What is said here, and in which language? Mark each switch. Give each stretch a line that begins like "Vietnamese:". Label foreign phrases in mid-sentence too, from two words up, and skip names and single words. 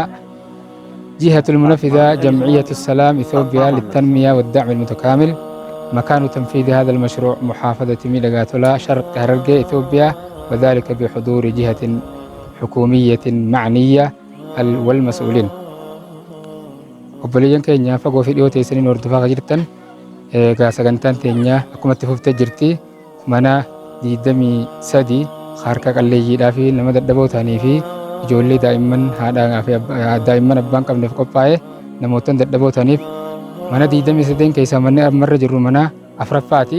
Arabic: جهة المنفذة جمعية السلام إثيوبيا للتنمية والدعم المتكامل. مكان تنفيذ هذا المشروع محافظة ميدغاتولا شرق هررجة إثيوبيا وذلك بحضور جهة حكومية معنية والمسؤولين.
Oromo: Obboleeyyan keenya fagoo fi dhiyoo teessanii nu hordofaa jirtan egaa sagantaan teenya akkuma itti fuftee jirti mana 23 harka qalleeyyiidhaa fi nama dadhaboo ta'anii fi ijoollee daa'imman haadhaa fi daa'imman abbaan qabneef qophaa'ee namoota dadhaboo ta'aniif mana 23 keessaa manni ammarra jirru mana afuraffaati.